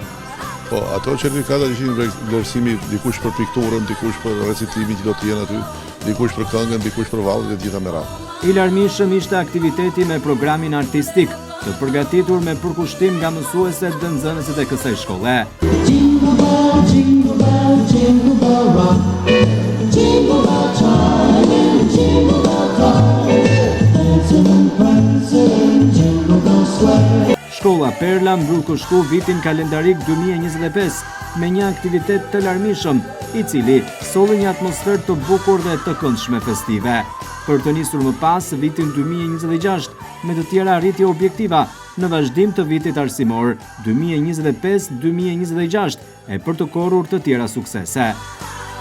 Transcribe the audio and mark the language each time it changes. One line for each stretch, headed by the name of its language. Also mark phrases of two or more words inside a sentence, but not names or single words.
Albanian: Po, ato certifikata ishin vlerësimi dikush për pikturën, dikush për recitimin që do të jenë aty, dikush për këngën, dikush për vallët e gjitha me radhë. I larmishëm ishte aktiviteti me programin artistik, të përgatitur me përkushtim nga mësueset dhe nxënësit e kësaj shkolle.
English: Jingle bell, jingle bell, jingle bell rock. Jingle bell chime, jingle bell cry. Dancing and prancing, jingle bell square.
Albanian: Shkolla Perla mbyll kështu vitin kalendarik 2025 me një aktivitet të larmishëm, i cili solli një atmosferë të bukur dhe të këndshme festive. Për të nisur më pas vitin 2026 me të tjera arritje objektiva në vazhdim të vitit arsimor 2025-2026 e për të korrur të tjera suksese.